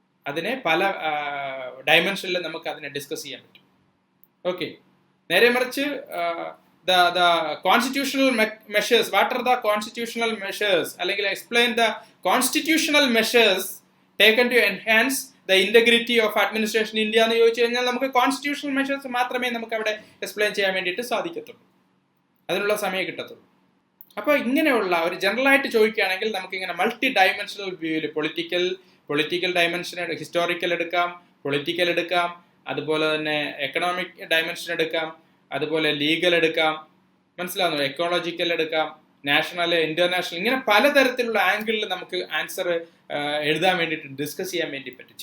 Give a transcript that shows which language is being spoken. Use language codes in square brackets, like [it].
[ml] അതിനെ പല ഡയമെൻഷനിൽ നമുക്ക് അതിനെ ഡിസ്കസ് ചെയ്യാൻ പറ്റും. ഓക്കെ, നേരെ മറിച്ച് [en] the constitutional measures, what are the constitutional measures, [ml] അല്ലെങ്കിൽ [en] explain the constitutional measures taken to enhance the integrity of administration in India [ml] എന്ന് ചോദിച്ചു കഴിഞ്ഞാൽ നമുക്ക് കോൺസ്റ്റിറ്റ്യൂഷണൽ മെഷേഴ്സ് മാത്രമേ നമുക്ക് അവിടെ എക്സ്പ്ലെയിൻ ചെയ്യാൻ വേണ്ടിയിട്ട് സാധിക്കത്തുള്ളൂ, അതിനുള്ള സമയം കിട്ടത്തുള്ളൂ. അപ്പോൾ ഇങ്ങനെയുള്ള ഒരു ജനറലായിട്ട് ചോദിക്കുകയാണെങ്കിൽ നമുക്കിങ്ങനെ മൾട്ടി ഡയമെൻഷണൽ വ്യൂവിൽ പൊളിറ്റിക്കൽ ഡയമെൻഷൻ, ഹിസ്റ്റോറിക്കൽ എടുക്കാം, പൊളിറ്റിക്കൽ എടുക്കാം, അതുപോലെ തന്നെ എക്കണോമിക് ഡയമെൻഷൻ എടുക്കാം, അതുപോലെ ലീഗൽ എടുക്കാം, മനസ്സിലാവുന്നു, എക്കോളജിക്കൽ എടുക്കാം, നാഷണൽ, ഇന്റർനാഷണൽ, ഇങ്ങനെ പലതരത്തിലുള്ള ആംഗിളിൽ നമുക്ക് ആൻസർ എഴുതാൻ വേണ്ടിയിട്ട് ഡിസ്കസ് ചെയ്യാൻ വേണ്ടി പറ്റും.